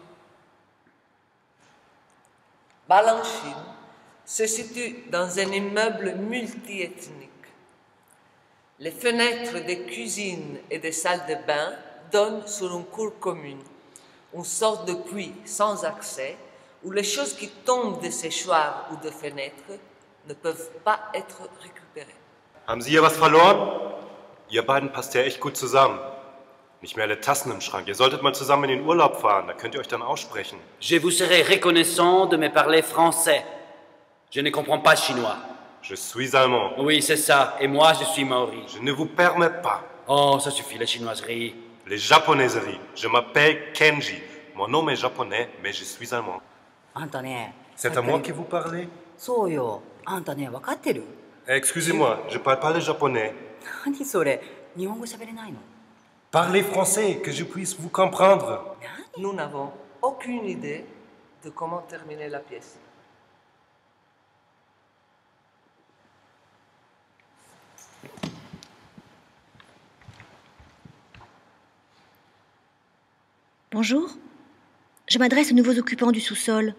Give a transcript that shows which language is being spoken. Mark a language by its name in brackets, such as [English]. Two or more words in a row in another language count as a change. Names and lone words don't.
[French] Bâle en Chine se situe dans un immeuble multiethnique. Les fenêtres des cuisines et des salles de bain donnent sur une cour commune, une sorte de puits sans accès où les choses qui tombent de séchoirs ou de fenêtres ne peuvent pas être récupérées. [German] Haben Sie hier was verloren? Ihr beiden passt ja echt gut zusammen. Nicht mehr alle Tassen im Schrank. Ihr solltet mal zusammen in den Urlaub fahren, da könnt ihr euch dann aussprechen. [French] Je vous serai reconnaissant de me parler français. Je ne comprends pas chinois. Je suis allemand. Oui, c'est ça. Et moi, je suis maori. Je ne vous permets pas. Oh, ça suffit, la chinoiserie. Les japonaiseries. Je m'appelle Kenji. Mon nom est japonais, mais je suis allemand. [Japanese] あんたね、 [French] C'est à moi que vous parlez? [Japanese] そうよ。あんたね、分かってる？ [French] Excusez-moi, je parle pas le japonais. [Japanese] 何それ？日本語喋れないの？ [French] Parlez français, que je puisse vous comprendre. Nous n'avons aucune idée de comment terminer la pièce. Bonjour, je m'adresse aux nouveaux occupants du sous-sol.